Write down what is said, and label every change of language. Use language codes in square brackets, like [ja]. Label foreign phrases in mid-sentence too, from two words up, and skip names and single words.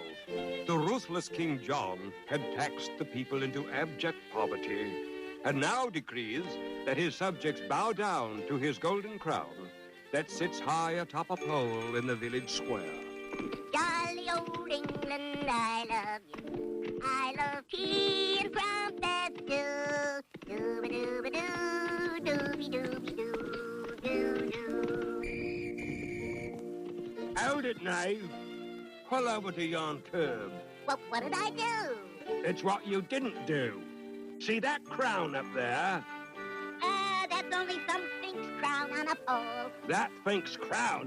[en] The ruthless King John had taxed the people into abject poverty, and now decrees that his subjects bow down to his golden crown that sits high atop a pole in the village square. Jolly old England, I love you. I love tea and crumpets too. Dooby-dooby-doo, dooby-dooby-doo, doo-doo. Hold it, knave. Pull over to yon curb. What did I do? It's what you didn't do. See that crown up there? That's only some sphinx crown on a pole. That Sphinx crown?